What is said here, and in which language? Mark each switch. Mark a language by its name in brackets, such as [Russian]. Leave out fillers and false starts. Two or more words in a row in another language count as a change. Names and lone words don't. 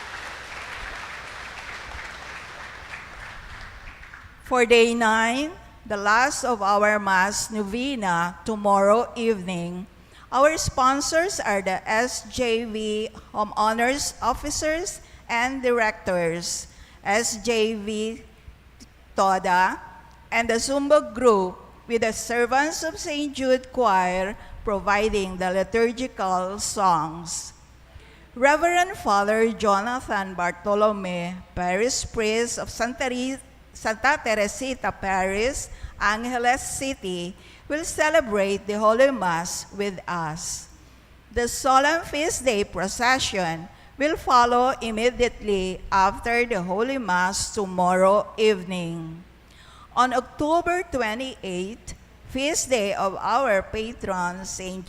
[English] For day 9, the last of our Mass Novena, tomorrow evening, our sponsors are the SJV Home Honors Officers and Directors, SJV Toda, and the Zumba Group with the Servants of St. Jude Choir providing the liturgical songs. Reverend Father Jonathan Bartolome, Parish Priest of Santa Teresita Parish, Angeles City, will celebrate the Holy Mass with us. The solemn feast day procession will follow immediately after the Holy Mass tomorrow evening. On October 28, feast day of our patron, St.